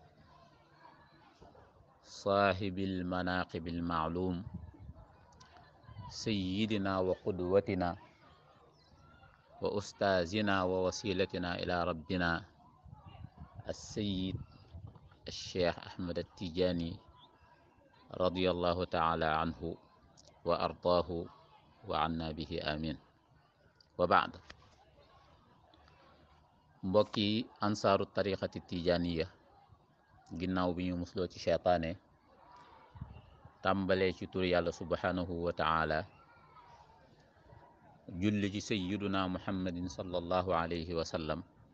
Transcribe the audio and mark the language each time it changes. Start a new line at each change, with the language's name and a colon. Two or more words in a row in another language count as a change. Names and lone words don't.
Arabic: صاحب المناقب المعلوم سيدنا وقدوتنا وأستاذنا ووسيلتنا إلى ربنا السيد الشيخ أحمد التجاني رضي الله تعالى عنه وأرضاه وعنا به آمين. وبعد.
Wolof: mbokki
Arabic: أنصار الطريقة التجانية,
Wolof: ginnaaw bi ñu musloo ci cheytaane tàmbalee ci tur yàlla
Arabic: سبحانه وتعالى,
Wolof: julli ci
Arabic: سيدنا محمد صلى الله عليه وسلم,